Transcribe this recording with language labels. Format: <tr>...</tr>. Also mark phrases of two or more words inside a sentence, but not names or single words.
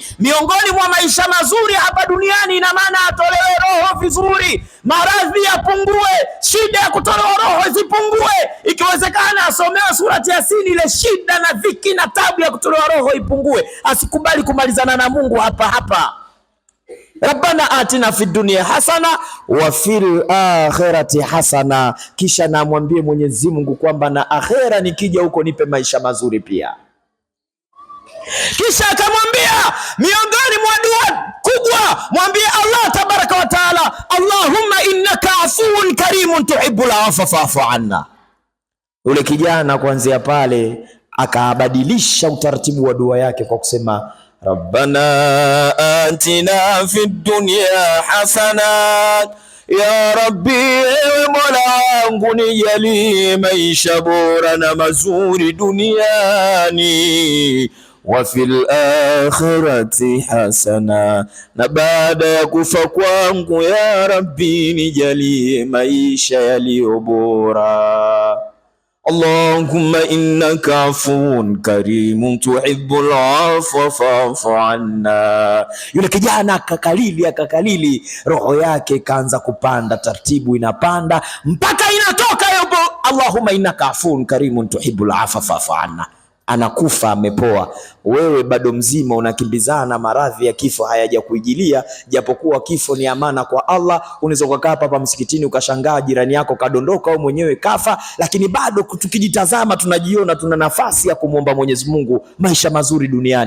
<sw>Miongoni mwa maisha mazuri hapa duniani, ina maana atolewe roho vizuri, maradhi yapungue, shida ya kutolewa roho zipungue, ikiwezekana asomewe surati Yasin, ile shida na dhiki na tabu ya kutolewa roho ipungue, asikubali kumalizana na Mungu hapa hapa.</sw> <ar>ربنا آتنا في الدنيا حسنة وفي الآخرة حسنة,</ar> <sw>kisha namwambie Mwenyezi Mungu kwamba na akhera nikija huko nipe maisha mazuri pia. Kisha akamwambia miongoni mwa dua kubwa, mwambie Allah</sw> <ar>تبارك وتعالى, اللهم إنك عفو كريم تحب العفو فاعف عنا.</ar> <sw>Yule kijana kuanzia pale akabadilisha utaratibu wa dua yake kwa kusema</sw> <ar>ربنا آتنا في الدنيا حسنة, يا رب,</ar> <sw>ewe Mola wangu nijalie maisha bora na mazuri duniani,</sw> <ar>وفي الآخرة حسنة,</ar> <sw>na baada ya kufa kwangu</sw> <ar>يا رب</ar> <sw>nijalie maisha yaliyo bora.</sw> <ar>اللهم إنك عفو كريم تحب العفو فاعف عنا.</ar> <sw>Yule kijana akakalili, roho yake ikaanza kupanda taratibu, inapanda mpaka inatoka yobo,</sw> <ar>اللهم إنك عفو كريم تحب العفو فاعف عنا.</ar> <sw>Anakufa amepoa. Wewe bado mzima unakimbizana na maradhi ya kifo hayaja kuijilia, japokuwa kifo ni amana kwa Allah. Unaweza kukaa hapa msikitini ukashangaa jirani yako kadondoka au mwenyewe kafa, lakini bado tukijitazama tunajiona tuna nafasi ya kumwomba Mwenyezi Mungu maisha mazuri duniani.</sw>